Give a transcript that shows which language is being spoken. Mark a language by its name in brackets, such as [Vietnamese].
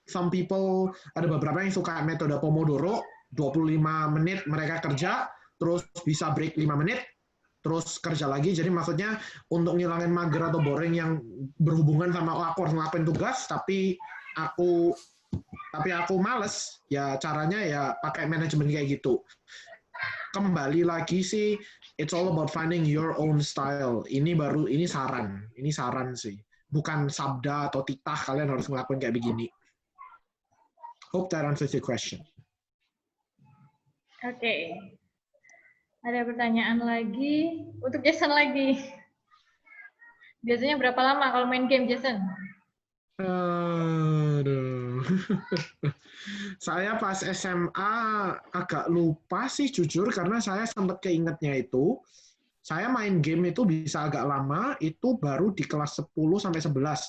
[English] Some people, [Indonesian] ada beberapa yang suka metode Pomodoro, 25 menit mereka kerja, terus bisa break 5 menit, terus kerja lagi. Jadi maksudnya untuk ngilangin mager atau boring yang berhubungan sama aku harus ngelakuin tugas, tapi aku males, ya caranya ya pakai manajemen kayak gitu. Kembali lagi sih, [English] it's all about finding your own style. [Indonesian] Ini saran sih. Bukan sabda atau titah kalian harus ngelakuin kayak begini. [English] Hope that answers your question. [Indonesian] Oke. Ada pertanyaan lagi untuk Jason lagi. Biasanya berapa lama kalau main game, Jason? Aduh. Saya pas SMA agak lupa sih jujur, karena saya sempat keingetnya itu saya main game itu bisa agak lama, itu baru di kelas 10 sampai 11.